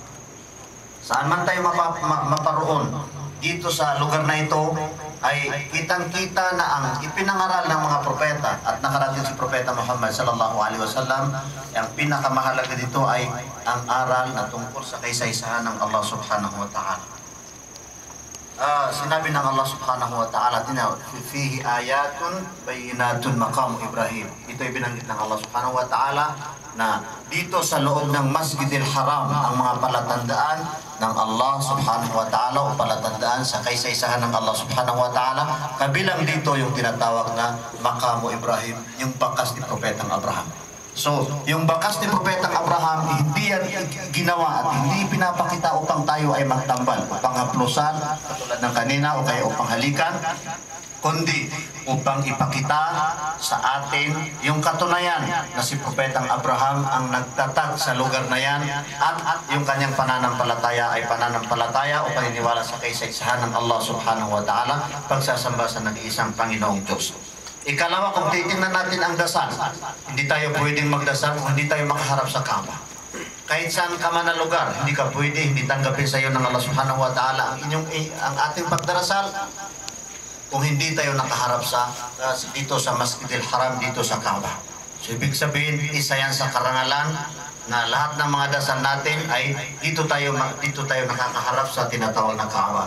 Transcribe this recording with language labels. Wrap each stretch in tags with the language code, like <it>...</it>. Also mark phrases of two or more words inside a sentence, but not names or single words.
<tl>Saan man tayo maparoon dito sa lugar na ito, ay kitang-kita na ang ipinangaral ng mga propeta at nakarating si Propeta Muhammad</tl> <ar>صلى الله عليه وسلم.</ar> <tl>Ang pinakamahalaga dito ay ang aral na tungkol sa kaysaysahan ng Allah</tl> <ar>سبحانه وتعالى.</ar> <tl>Sinabi ng Allah</tl> <ar>سبحانه وتعالى، فيه آيات بينات مقام إبراهيم.</ar> <tl>Ito ay binanggit ng Allah</tl> <ar>سبحانه وتعالى</ar> <tl>na dito sa loob ng Masjidil Haram ang mga palatandaan ng Allah</tl> <ar>سبحانه وتعالى</ar> <tl>o palatandaan sa kaysaysahan ng Allah</tl> <ar>سبحانه وتعالى.</ar> <tl>Kabilang dito yung tinatawag na Maqamu Ibrahim, yung bakas ni Propetang Abraham. So, yung bakas ni Propetang Abraham, hindi yan ginawa at hindi pinapakita upang tayo ay magtambal, upang haplusan, katulad ng kanina, o kaya upang halikan, kundi upang ipakita sa atin yung katunayan na si Propetang Abraham ang nagtatag sa lugar na yan at yung kanyang pananampalataya ay pananampalataya o paniniwala sa kaysaysahan ng Allah</tl> <ar>سبحانه وتعالى,</ar> <tl>pagsasamba sa nag-iisang Panginoong Diyos. Ikalawa, kung titingnan natin ang dasal, hindi tayo pwedeng magdasal kung hindi tayo makaharap sa Kaaba. Kahit saan ka man na lugar, hindi ka pwede, hindi tanggapin sa iyo ng Allah</tl> <ar>سبحانه وتعالى</ar> <tl>ang ating pagdarasal kung hindi tayo nakaharap dito sa Masjidil Haram, dito sa Kaaba. So, ibig sabihin, isa yan sa karangalan na lahat ng mga dasal natin ay dito tayo nakakaharap sa tinatawag na Kaaba.</tl>